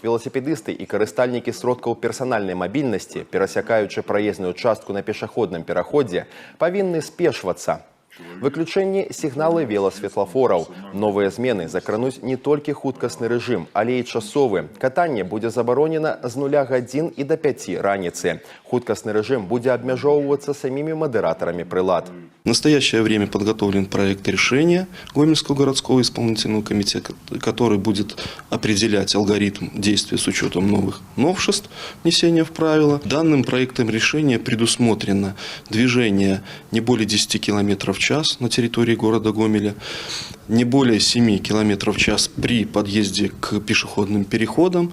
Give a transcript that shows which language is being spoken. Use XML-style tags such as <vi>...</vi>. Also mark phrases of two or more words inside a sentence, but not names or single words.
<be>Велосипедисты і карыстальнікі сродкаў персанальнай мабільнасці, перасякаючы праезную частку на пешаходным пераходзе, павінны спешвацца. Выключэнні сігналы веласветлафораў. Новыя змены закрануць не толькі хуткасны рэжым, але і часовы. Катанне будзе забаронена з 0 гадзін і до 5 раніцы. Хуткасны рэжым будзе абмяжоўвацца самімі мадэратарамі прылад.</be> <ru>В настоящее время подготовлен проект решения Гомельского городского исполнительного комитета, который будет определять алгоритм действия с учетом новых новшеств внесения в правила. Данным проектом решения предусмотрено движение не более 10 км в час на территории города Гомеля, не более 7 км в час при подъезде к пешеходным переходам.</ru>